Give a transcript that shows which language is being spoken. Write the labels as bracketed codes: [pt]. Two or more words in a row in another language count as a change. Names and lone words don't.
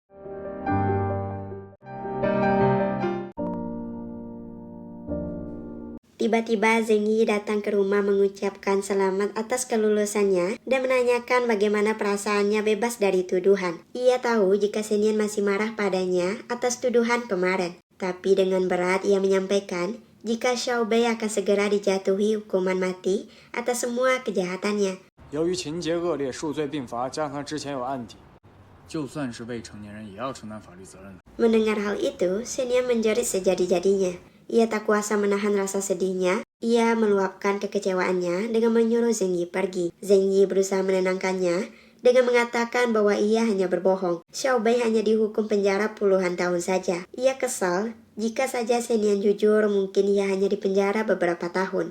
[id] Tiba-tiba Zheng Yi datang ke rumah mengucapkan selamat atas kelulusannya dan menanyakan bagaimana perasaannya bebas dari tuduhan. Ia tahu jika Shen Yan masih marah padanya atas tuduhan kemarin. Tapi dengan berat ia menyampaikan jika Xiao Bei akan segera dijatuhi hukuman mati atas semua kejahatannya. [zh] 由于情节恶劣、数罪并罚，加上他之前有案底，就算是未成年人也要承担法律责任的。 [id] Mendengar hal itu, Shen Yan menjerit sejadi-jadinya. Ia tak kuasa menahan rasa sedihnya. Ia meluapkan kekecewaannya dengan menyuruh Zheng Yi pergi. Zheng Yi berusaha menenangkannya dengan mengatakan bahwa ia hanya berbohong. Xiao Bei hanya dihukum penjara puluhan tahun saja. Ia kesal, jika saja Shen Yan jujur, mungkin ia hanya dipenjara beberapa tahun.